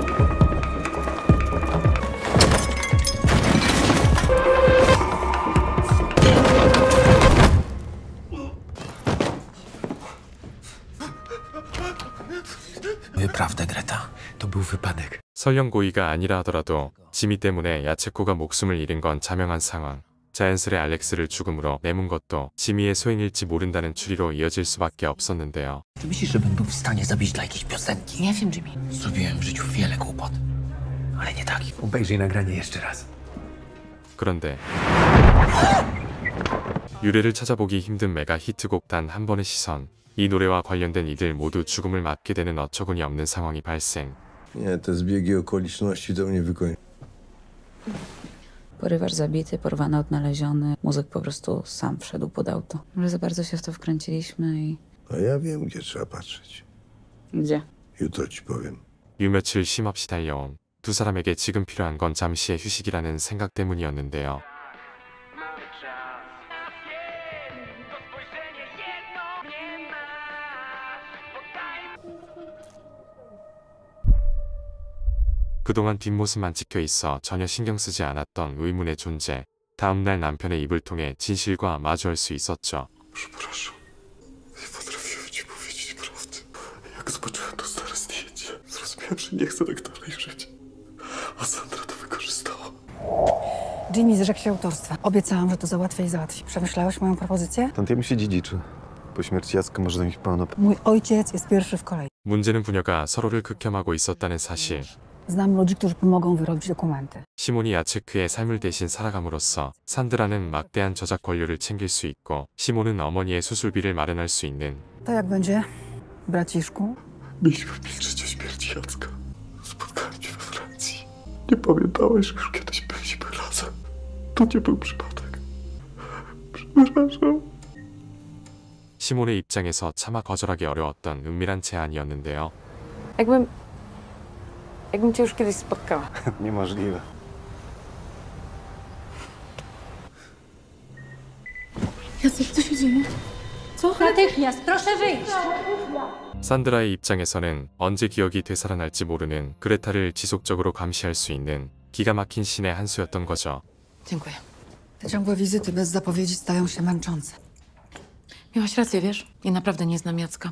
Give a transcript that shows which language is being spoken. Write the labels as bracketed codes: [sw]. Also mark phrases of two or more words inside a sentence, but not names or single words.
[pl] Mówię prawdę, Greta. To był wypadek. [ko] 설령 고의가 아니라 하더라도 지미 때문에 야채코가 목숨을 잃은 건 자명한 상황. 자연스레 알렉스를 죽음으로 내몬 것도 지미의 소행일지 모른다는 추리로 이어질 수밖에 없었는데요. [pl] Czy myślisz, żebym był w stanie zabić dla jakiejś piosenki? Nie wiem, Jimmy. Zrobiłem w życiu wiele głupot. Ale nie tak. Obejrzyj nagranie jeszcze raz. [ko] 그런데 유래를 찾아보기 힘든 메가 히트곡 단 한 번의 시선. 이 노래와 관련된 이들 모두 죽음을 맞게 되는 어처구니 없는 상황이 발생. [pl] Nie, te zbiegi okoliczności to mnie wykończy. Porywacz zabity, porwany, odnaleziony. Muzyk po prostu sam wszedł pod auto. Ale za bardzo się w to wkręciliśmy i... A ja wiem, gdzie trzeba patrzeć. Gdzie? Jutro ci powiem. [ko] 유 며칠 쉼없이 달려온 두 사람에게 지금 필요한 건 잠시의 휴식이라는 생각 때문이었는데요. 그동안 뒷모습만 찍혀 있어 전혀 신경 쓰지 않았던 의문의 존재. 다음날 남편의 입을 통해 진실과 마주할 수 있었죠. [pl] Przepraszam. Nie potrafiłem ci powiedzieć prawdy. Jak zobaczyłem to stare zdjęcie, zrozumiałem, że nie chcę tak dalej żyć. A Sandra to wykorzystała. Jimmy zrzekł się autorstwa. Obiecałam, że to załatwię i załatwi. Przemyślałeś moją propozycję? Tantiem się dziedziczy. Po śmierci Jacka może mieć pełno... Mój ojciec jest pierwszy w kolei. [ko] 문제는 부녀가 서로를 극혐하고 있었다는 사실. [pl] Znam ludzi, którzy pomogą wyrobić dokumenty. [ko] 시몬이 야체크의 삶을 대신 살아감으로써 산드라는 막대한 저작 권료를 챙길 수 있고 시몬은 어머니의 수술비를 mary날 수 있는. [pl] To jak będzie, braciszku? Mieliśmy milczeć o śmierci Jacka. Spotkałem cię we Francji. Nie pamiętałeś, że już kiedyś byliśmy razem. To nie był przypadek. Przepraszam. [ko] 시몬의 입장에서 차마 거절하기 어려웠던 은밀한 제안이었는데요. [pl] Jakbym cię już kiedyś spotkała. Niemożliwe. Jacek, co się dzieje? Co? Natychmiast, proszę wyjść! [ko] 산드라의 입장에서는 언제 기억이 되살아날지 모르는 그레타를 지속적으로 감시할 수 있는 기가 막힌 신의 한 수였던 거죠. [pl] Dziękuję. Te ciągłe wizyty bez zapowiedzi stają się męczące. Miałaś rację, wiesz? Ja naprawdę nie znam Jacka.